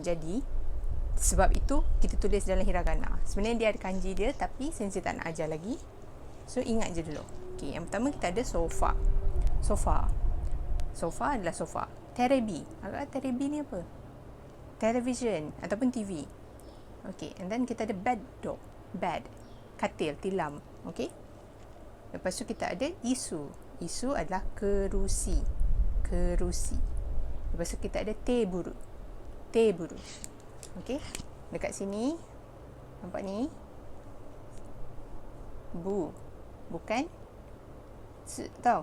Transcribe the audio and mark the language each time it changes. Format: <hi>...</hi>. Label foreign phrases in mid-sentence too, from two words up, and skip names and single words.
<ms>Jadi, sebab itu, kita tulis dalam hiragana. Sebenarnya dia ada kanji dia, tapi saya tak nak ajar lagi. So, ingat je dulu. Okey, yang pertama kita ada sofa. Sofa. Sofa adalah sofa. Terebi. Agak terebi ni apa? Television ataupun TV. Okey,</ms> <en>and then</en> <ms>kita ada bed do. Bed. Katil, tilam. Okey. Lepas tu kita ada isu. Isu adalah kerusi. Kerusi. Lepas tu kita ada teburu. Teburu. Okey. Dekat sini, nampak ni? Bukan tau.</ms>